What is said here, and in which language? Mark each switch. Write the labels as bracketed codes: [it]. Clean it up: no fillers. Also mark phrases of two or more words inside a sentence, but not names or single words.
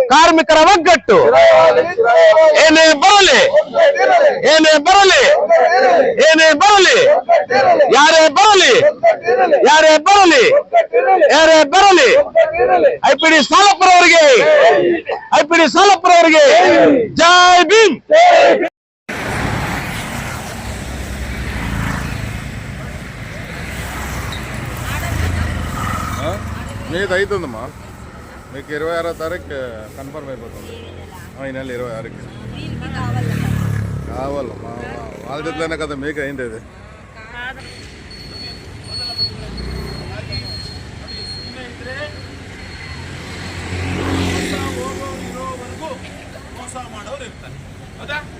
[kn] ಕಾರ್ಮಿಕರ ಒಗ್ಗಟ್ಟು ಏನೇ ಬರಲಿ, ಏನೇ ಬರಲಿ, ಏನೇ ಬರಲಿ, ಯಾರೇ ಬರಲಿ, ಯಾರೇ ಬರಲಿ, ಯಾರೇ ಬರಲಿ, IPD ಸಾಲಪ್ಪರ ಅವರಿಗೆ, IPD ಸಾಲಪ್ಪರ ಅವರಿಗೆ ಜೈ ಭೀಮ್. [te] మీది అవుతుందమ్మా, మీకు 26వ తారీఖు కన్ఫర్మ్ అయిపోతుంది. ఈ నెల 26కి కావాలమ్మా, వాళ్ళ చేతిలోనే కదా మీకు అయింది అది. [kn] ಮೋಸ ಮಾಡೋರು ಇರ್ತಾರೆ. ಹೌದಾ?